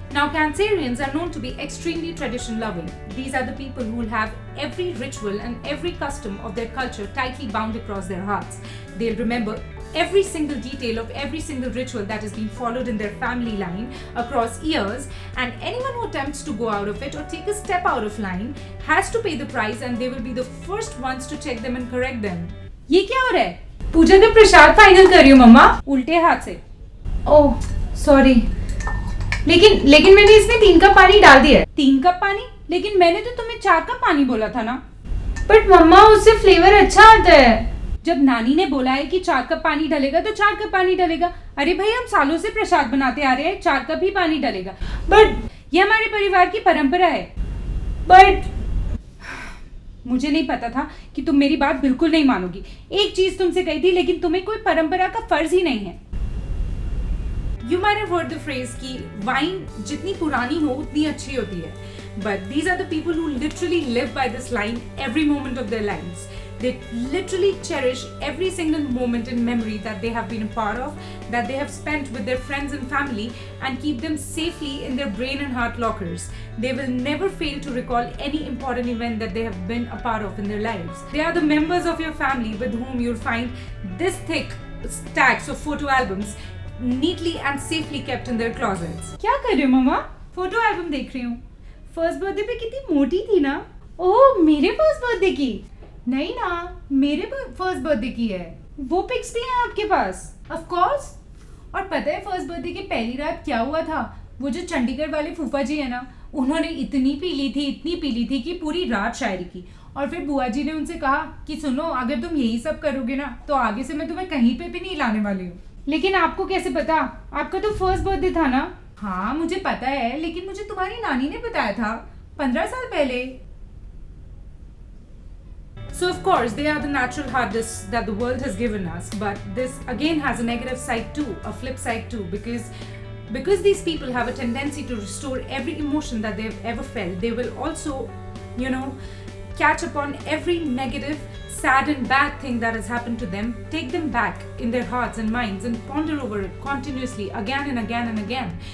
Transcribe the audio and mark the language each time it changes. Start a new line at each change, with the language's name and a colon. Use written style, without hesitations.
English: Now, Cancerians are known to be extremely tradition loving. These are the people who will have every ritual and every custom of their culture tightly bound across their hearts. They'll remember every single detail of every single ritual that has been followed in their family line across years, and anyone who attempts to go out of it or take a step out of line has to pay the price, and they will be the first ones to check them and correct them.
Hindi: ये क्या हो रहा है? पूजा का प्रसाद final कर रही हूँ मम्मा, उल्टे हाथ से. ओह सॉरी, लेकिन मैंने इसमें 3 कप पानी डाल दिया है. 3 कप पानी? लेकिन मैंने तो तुम्हें 4 कप पानी बोला था ना. बट मम्मा, उससे फ्लेवर अच्छा आता है. जब नानी ने बोला है कि 4 कप पानी डलेगा तो 4 कप पानी डलेगा. अरे भाई, हम सालों से प्रसाद बनाते आ रहे हैं, 4 कप ही पानी डलेगा. बट ये हमारे परिवार की परंपरा है. बट मुझे नहीं पता था कि तुम मेरी बात बिल्कुल नहीं मानोगी. एक चीज तुमसे कही थी, लेकिन तुम्हें कोई परंपरा का फर्ज ही नहीं है.
English: You might have heard the phrase
Hindi: कि wine जितनी पुरानी हो उतनी अच्छी होती है.
English: But these are the people who literally live by this line every moment of their lives. They literally cherish every single moment in memory that they have been a part of, that they have spent with their friends and family, and keep them safely in their brain and heart lockers. They will never fail to recall any important event that they have been a part of in their lives. They are the members of your family with whom you'll find this thick stacks of photo albums neatly and safely kept in their closets.
Hindi: क्या कर रही हो मम्मा? Photo album देख रही हूँ. First birthday पे कितनी मोटी थी ना. ओह, मेरे फर्स्ट बर्थडे की? नहीं ना, मेरे फर्स्ट बर्थडे की है. वो पिक्स भी हैं आपके पास? Of course. और पता है फर्स्ट बर्थडे की पहली रात क्या हुआ था? वो जो चंडीगढ़ वाले फूफा जी है ना, उन्होंने इतनी पी ली थी कि पूरी रात शायरी की। और फिर बुआ जी ने उनसे कहा कि सुनो, अगर तुम यही सब करोगे ना तो आगे से मैं तुम्हें कहीं पे भी नहीं लाने वाली हूँ। लेकिन आपको कैसे पता? आपका तो फर्स्ट बर्थडे था ना। हाँ मुझे पता है, लेकिन मुझे तुम्हारी नानी ने बताया था 15 साल पहले।
English: So of course they are the natural hardness that the world has given us, but this again has a negative side too, a flip side too, because these people have a tendency to restore every emotion that they've ever felt. They will also, you know, catch upon every negative, sad and bad thing that has happened to them, take them back in their hearts and minds and ponder over it continuously again and again and again.